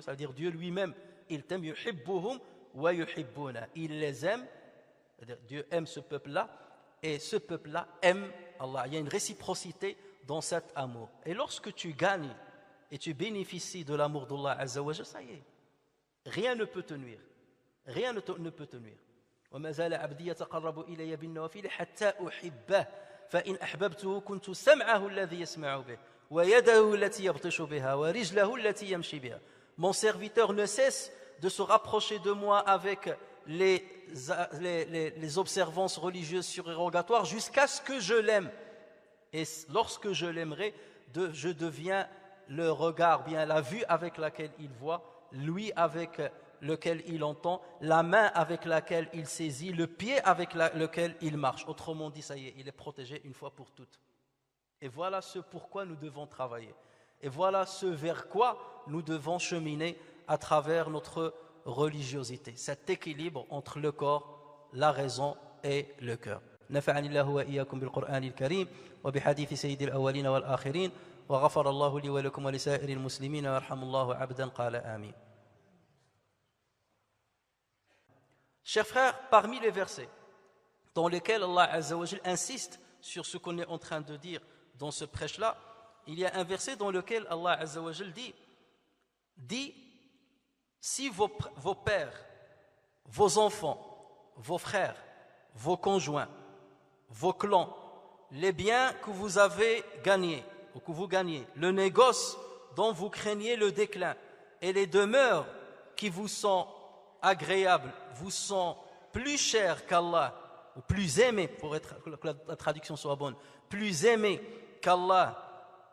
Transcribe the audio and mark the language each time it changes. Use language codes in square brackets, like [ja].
[fr] C'est-à-dire Dieu lui-même, il t'aime, [ar] yuhibbuhum wa yuhibbuna. [fr] Il les aime, c'est-à-dire Dieu aime ce peuple-là et ce peuple-là aime Allah. Il y a une réciprocité dans cet amour. Et lorsque tu gagnes et tu bénéficies de l'amour d'Allah Azza wa Jal, ça y est, rien ne peut te nuire. Rien ne peut te nuire. [ar] وما زال عبدي يتقرب إلي بالنوافل حتى أحبه فإن أحببته كنت سمعه الذي يسمع به ويده التي يبطش بها ورجله التي يمشي بها. [fr] Mon serviteur ne cesse de se rapprocher de moi avec les observances religieuses surérogatoires jusqu'à ce que je l'aime. Et lorsque je l'aimerai, je deviens le regard, bien la vue avec laquelle il voit, lui avec lequel il entend, la main avec laquelle il saisit, le pied avec lequel il marche. Autrement dit, ça y est, il est protégé une fois pour toutes. Et voilà ce pourquoi nous devons travailler. Et voilà ce vers quoi nous devons cheminer à travers notre religiosité. Cet équilibre entre le corps, la raison et le cœur. [ar] نفعني الله وإياكم بالقرآن الكريم وبحديث سيد الأولين والآخرين وغفر الله لي ولكم ولسائر المسلمين ويرحم الله عبدا قال آمين. [fr] Chers frères, parmi les versets dans lesquels Allah Azza wa Jal insiste sur ce qu'on est en train de dire dans ce prêche-là, il y a un verset dans lequel Allah Azza wa Jal dit si vos pères, vos enfants, vos frères, vos conjoints, vos clans, les biens que vous avez gagnés ou que vous gagnez, le négoce dont vous craignez le déclin et les demeures qui vous sont agréables, vous sont plus chères qu'Allah, ou plus aimées, pour que la traduction soit bonne, plus aimées qu'Allah,